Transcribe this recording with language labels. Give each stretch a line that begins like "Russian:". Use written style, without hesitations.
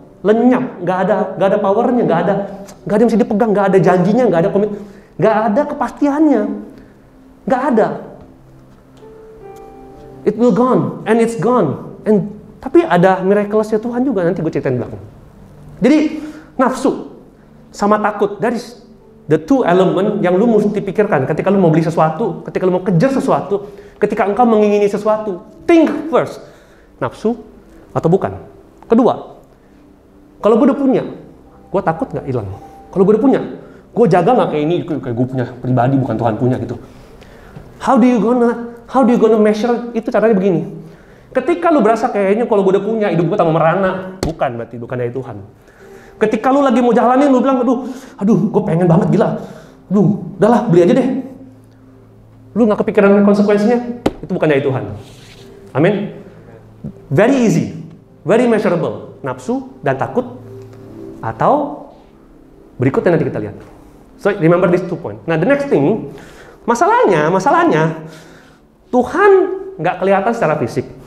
Indonesian: Lenyap, nggak ada powernya, nggak ada yang bisa dipegang, nggak ada janjinya, nggak ada komit, nggak ada kepastiannya, nggak ada.
English: It will gone and it's gone.
Indonesian: Tapi ada miraculousnya Tuhan juga, nanti gue ceritain belakang. Jadi nafsu sama takut,
English: that is the two element
Indonesian: yang lu mesti pikirkan ketika lu mau beli sesuatu, ketika lu mau kejar sesuatu, ketika engkau mengingini sesuatu.
English: Think first,
Indonesian: nafsu atau bukan. Kedua, kalau gue udah punya, gue takut nggak hilang. Kalau gue udah punya, gue jaga nggak kayak ini, kayak gue punya pribadi, bukan Tuhan punya gitu.
English: How do you gonna measure?
Indonesian: Itu caranya begini. Ketika lu berasa kayaknya kalau gue udah punya, hidup gue tambah merana, berarti bukan dari Tuhan. Ketika lu lagi mau jalanin, lu bilang, aduh, gue pengen banget, gila. Udahlah, beli aja deh. Lu nggak kepikiran konsekuensinya, itu bukan dari Tuhan. Amin.
English: Very easy, very measurable.
Indonesian: Nafsu dan takut, atau berikutnya nanti kita lihat.
English: So remember these 2 points.
Indonesian: Nah,
English: the next thing,
Indonesian: masalahnya Tuhan nggak kelihatan secara fisik.